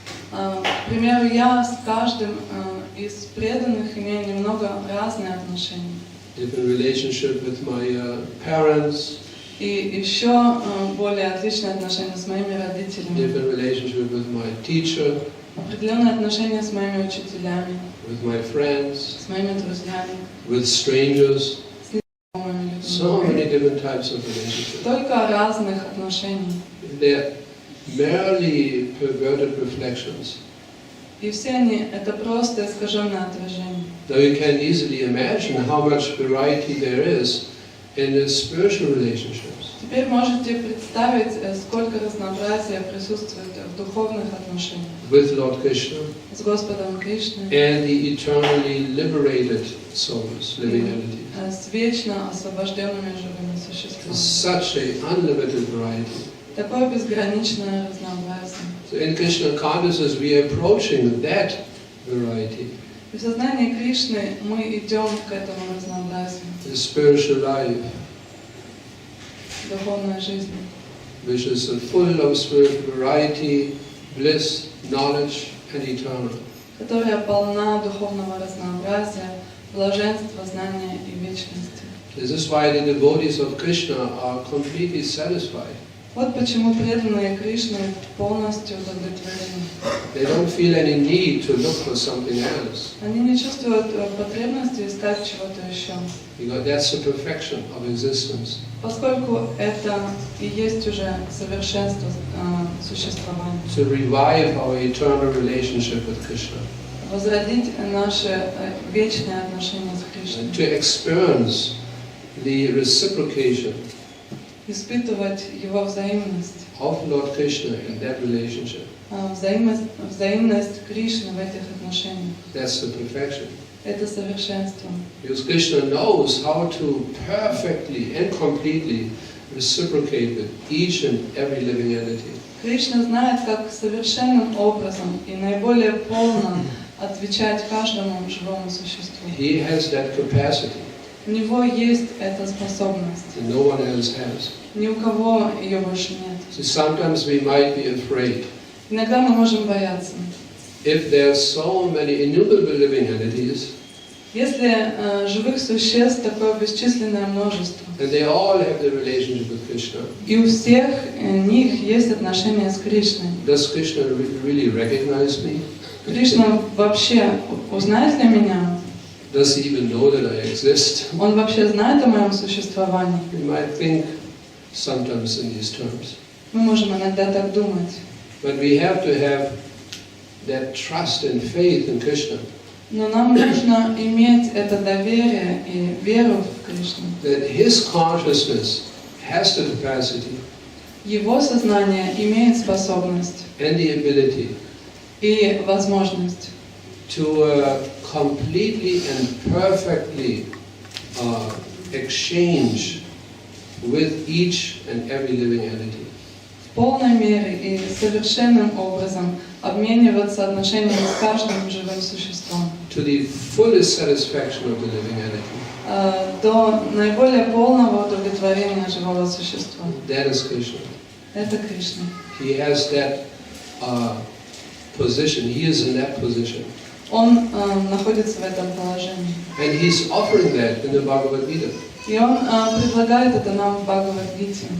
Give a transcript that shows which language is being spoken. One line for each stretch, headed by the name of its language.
Russian: К примеру, я с каждым из преданных имею немного разные отношения.
English: Different relationship with my parents.
Russian: И еще более отличные отношения с моими родителями.
English: Different relationship with my teacher.
Russian: Определенные отношения с моими учителями.
English: With my friends.
Russian: С моими друзьями.
English: With strangers.
Russian: С незнакомыми людьми.
English: So many different types of relationships.
Russian: Столько разных отношений.
English: They're merely perverted reflections.
Russian: И все они — это просто искаженное отражение.
English: Now you can easily imagine how much variety there is in the spiritual relationships.
Russian: Теперь можете представить, сколько разнообразия присутствует в духовных отношениях.
English: With Lord Krishna.
Russian: С Господом Кришной.
English: And the eternally liberated souls, living entities.
Russian: С вечно освобожденными живыми существами.
English: Such a unlimited variety.
Russian: Такое безграничное разнообразие.
English: So in Krishna consciousness we are approaching that variety.
Russian: И в сознании Кришны мы идем к этому разнообразию.
English: The spiritual life,
Russian: духовной жизни,
English: which is full of spiritual variety, bliss, knowledge, and eternal.
Russian: которая полна духовного разнообразия, блаженства, знания и вечности.
English: This is why the devotees of Krishna are completely satisfied.
Russian: Вот почему преданные Кришны полностью удовлетворены.
English: They don't feel any need to look for something else.
Russian: Они не чувствуют потребности искать чего-то еще.
English: Because that's the perfection of existence.
Russian: Поскольку это и есть уже совершенство существования.
English: To revive our eternal relationship with Krishna.
Russian: Возродить наши вечные отношения с Кришной.
English: To experience the reciprocation
Russian: Испытывать его взаимность.
English: of Lord Krishna in that relationship.
Russian: Взаимность Кришны в этих отношениях.
English: That's the perfection.
Russian: Это совершенство.
English: Because Krishna knows how to perfectly and completely reciprocate with each and every living entity.
Russian: Кришна знает, как совершенным образом и наиболее полно отвечать каждому живому существу.
English: He has that capacity.
Russian: У него есть эта способность.
English: And no one else has.
Russian: Ни у кого ее больше нет.
English: So sometimes we might be afraid.
Russian: Иногда мы можем бояться.
English: If there are so many innumerable living entities,
Russian: если живых существ такое бесчисленное множество,
English: and they all have the relationship with Krishna,
Russian: и у всех них есть отношения с Кришной,
English: does Krishna really recognize me?
Russian: Кришна вообще узнает ли меня?
English: Does he even know that I exist?
Russian: Он вообще знает о моем существовании?
English: We might think sometimes in these terms.
Russian: Мы можем иногда так думать.
English: But we have to have that trust and faith in Krishna.
Russian: Но нам нужно иметь это доверие и веру в Кришну.
English: That his consciousness has the capacity
Russian: Его сознание имеет способность
English: and the ability
Russian: и возможность
English: to completely and perfectly exchange with each and every living entity.
Russian: в полной мере и совершенным образом обмениваться отношениями с каждым живым существом
English: To the fullest satisfaction of the living entity.
Russian: До наиболее полного удовлетворения живого существа.
English: That is Krishna.
Russian: Это Кришна.
English: He has that position. He is in that position.
Russian: Он находится в этом положении.
English: And he's offering that in the Bhagavad Gita.
Russian: И он предлагает это нам в Бхагавад-гите.